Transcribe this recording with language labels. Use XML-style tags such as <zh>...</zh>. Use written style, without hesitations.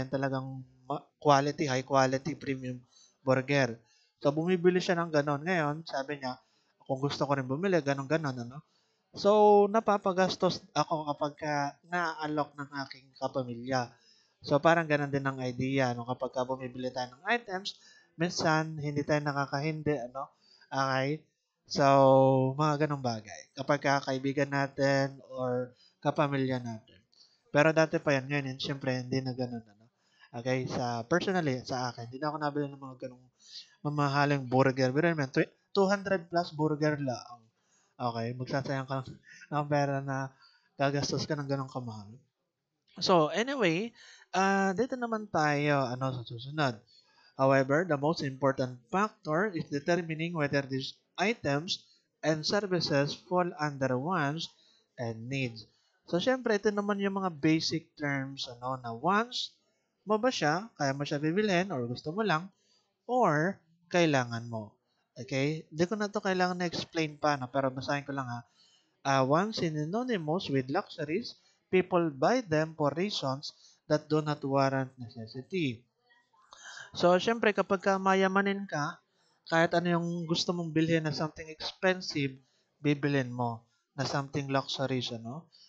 <tl>Yung talagang</tl> <en>quality, high quality, premium burger.</en> <tl>So, bumibili siya ng ganun. Ngayon, sabi niya, kung gusto ko rin bumili, ganun-ganun, ano? So, napapagastos ako kapag na-alok ng aking kapamilya. So, parang ganun din ang idea, no? Kapag bumibili tayo ng items, minsan, hindi tayo nakakahindi, ano? Okay? So, mga ganong bagay. Kapag kaibigan natin or kapamilya natin. Pero dati pa yan, ngayon, siyempre, hindi na ganun, ano? Okay, personally, sa akin, hindi na ako nabili ng mga ganong mamahaling burger. Pero naman, 200 plus burger lang. Okay, magsasayang ka ng pera na gagastos ka ng ganong kamahal. So, anyway, dito naman tayo, ano, sa susunod.</tl> <en>However, the most important factor is determining whether these items and services fall under wants and needs.</en> <tl>So, syempre, ito naman yung mga basic terms, ano, na wants mo ba siya, kaya mo siya bibilhin, or gusto mo lang, or kailangan mo. Okay? Hindi ko na to kailangan na-explain pa, no? Pero basahin ko lang ha.</tl> <en>Once synonymous with luxuries, people buy them for reasons that do not warrant necessity.</en> <tl>So, syempre, kapag mayamanin ka, kahit ano yung gusto mong bilhin na</tl> <en>something expensive,</en> <tl>bibilin mo na</tl> <en>something luxurious,</en> <tl>ano?</tl>